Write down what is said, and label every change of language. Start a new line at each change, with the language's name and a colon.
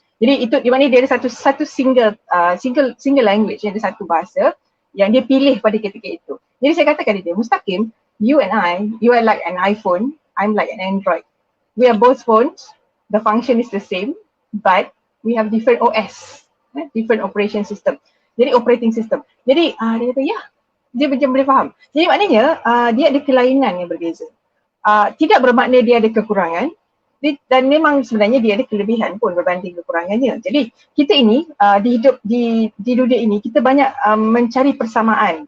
Malay: Jadi itu di mana dia ada satu single language, ada satu bahasa yang dia pilih pada ketika itu. Jadi saya katakan dia,
English: Mustaqim, you and I, you are like an iPhone, I'm like an Android. We are both phones, the function is the same, but we have different OS, different operation system.
Malay: Jadi operating system. Jadi dia kata ya, dia macam boleh faham. Jadi maknanya dia ada kelainan yang berbeza. Tidak bermakna dia ada kekurangan, dan memang sebenarnya dia ada kelebihan pun berbanding kekurangannya. Jadi kita ini di dunia ini kita banyak mencari persamaan.